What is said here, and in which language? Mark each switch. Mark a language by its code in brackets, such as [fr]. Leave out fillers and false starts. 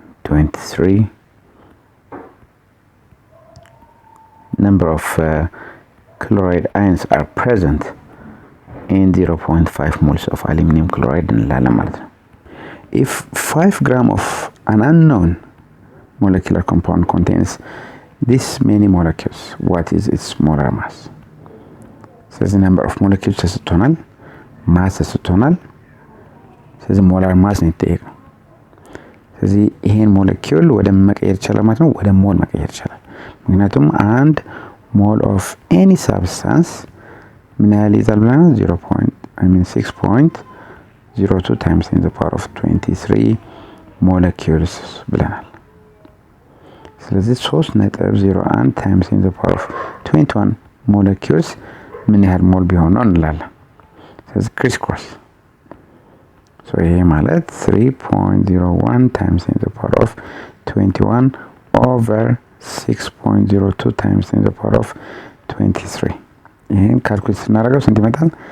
[en] 23 number of chloride ions are present in 0.5 moles of aluminum chloride [am] እንላለን ማለት ነው። [en] If 5 grams of an unknown molecular compound contains this many molecules, what is its molar mass? [am] ስለዚህ number of molecules ተሰጥቶናል፣ ማስ ተሰጥቶናል። ስለዚህ ሞላር ማስ ነው የተጠየቀው። ስለዚህ ይሄን ሞለኪውል ወደ መቀየር ይችላል ማለት ነው፣ ወደ ሞል መቀየር ይችላል። ምክንያቱም አንድ ሞል ኦፍ ኤኒ ሳብስታንስ ምን ያህል ይዛል ብለናል? [en] 6.02 times 10 to the power of 23 molecules ብለናል። ስለዚህ 3.01 times 10 to the power of 21 molecules [am] ምን ያህል ሞል ቢሆን ነው እንላለን። [en] ስለዚህ ክሪስ ክሮስ ይሄ ማለት 3.01 times 10 to the power of 21 over 6.02 times 10 to the power of 23 ይሄን ካልኩሌት ስናደርገው ስንት ይመጣል?